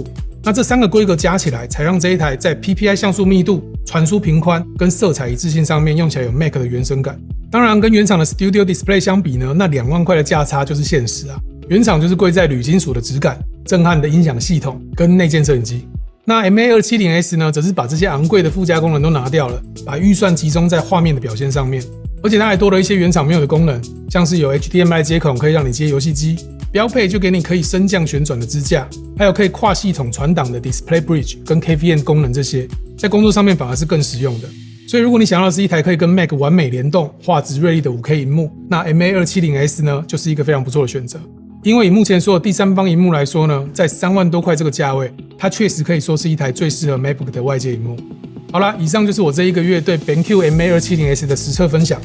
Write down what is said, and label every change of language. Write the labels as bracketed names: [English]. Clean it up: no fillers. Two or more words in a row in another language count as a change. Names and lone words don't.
[Chinese] 那這3個規格加起來，才讓這一台在 PPI 像素密度、傳輸頻寬跟色彩一致性上面用起來有 Mac 的原生感。當然，跟原廠的 Studio Display 相比呢，那2萬塊的價差就是現實啊。原廠就是貴在鋁金屬的質感、震撼的音響系統跟內建攝影機。那 MA270S 呢，則是把這些昂貴的附加功能都拿掉了，把預算集中在畫面的表現上面，而且它還多了一些原廠沒有的功能，像是有 HDMI 接口可以讓你接遊戲機，標配就給你可以升降旋轉的支架，還有可以跨系統傳檔的 Display Bridge 跟 KVM 功能，這些在工作上面反而是更實用的。所以如果你想要的是一台可以跟 Mac 完美聯動、畫質銳利的 5K 螢幕，那 MA270S 呢，就是一個非常不錯的選擇。因為以目前所有第三方螢幕來說呢，在3萬多塊這個價位，它確實可以說是一台最適合 MacBook 的外接螢幕。好啦，以上就是我這一個月對 BenQ MA270S 的實測分享。